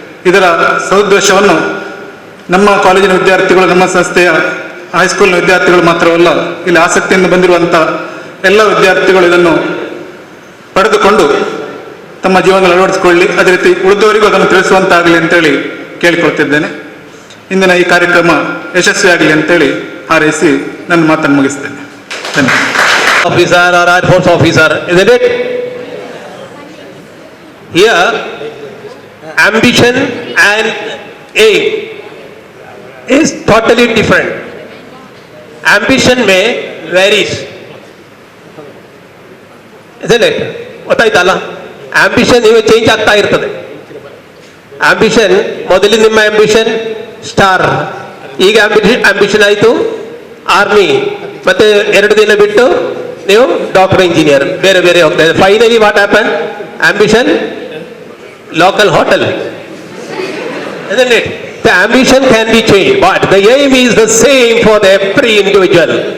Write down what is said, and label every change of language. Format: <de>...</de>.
<kn>ಇದರ ಸದುದ್ದೇಶವನ್ನು ನಮ್ಮ ಕಾಲೇಜಿನ ವಿದ್ಯಾರ್ಥಿಗಳು, ನಮ್ಮ ಸಂಸ್ಥೆಯ ಹೈಸ್ಕೂಲ್ನ ವಿದ್ಯಾರ್ಥಿಗಳು ಮಾತ್ರವಲ್ಲ, ಇಲ್ಲಿ ಆಸಕ್ತಿಯಿಂದ ಬಂದಿರುವಂಥ ಎಲ್ಲ ವಿದ್ಯಾರ್ಥಿಗಳು ಇದನ್ನು ಪಡೆದುಕೊಂಡು ತಮ್ಮ ಜೀವನದಲ್ಲಿ ಅಳವಡಿಸಿಕೊಳ್ಳಿ, ಅದೇ ರೀತಿ ಉಳಿದವರಿಗೂ ಅದನ್ನು ತಿಳಿಸುವಂತಾಗಲಿ ಅಂತೇಳಿ ಕೇಳಿಕೊಳ್ತಿದ್ದೇನೆ. ಇಂದಿನ ಈ ಕಾರ್ಯಕ್ರಮ ಯಶಸ್ವಿಯಾಗಲಿ ಅಂತೇಳಿ ಹಾರೈಸಿ ನನ್ನ ಮಾತನ್ನು ಮುಗಿಸ್ತೇನೆ. ಧನ್ಯವಾದ.</kn> <en>Officer or Air Force officer, isn't it? Here, ambition and aim is totally different. Ambition may varies, isn't it?</en> <kn>ಗೊತ್ತಾಯ್ತಲ್ಲ, ಆಂಬಿಷನ್ ಇವಾಗ ಚೇಂಜ್ ಆಗ್ತಾ ಇರ್ತದೆ. ಆಂಬಿಷನ್ ಮೊದಲು ನಿಮ್ಮ ಆಂಬಿಷನ್ ಸ್ಟಾರ್, ಈಗ ಆಂಬಿಷನ್ ಆಯಿತು ಆರ್ಮಿ, ಮತ್ತೆ 2 ದಿನ ಬಿಟ್ಟು ನೀವು ಡಾಕ್ಟರ್, ಇಂಜಿನಿಯರ್, ಬೇರೆ ಬೇರೆ ಹೋಗ್ತಾ ಇದೆ.</kn> <en>Finally what happen? Ambition local hotel, isn't it? The ambition can be changed, but the aim is the same for every individual.</en>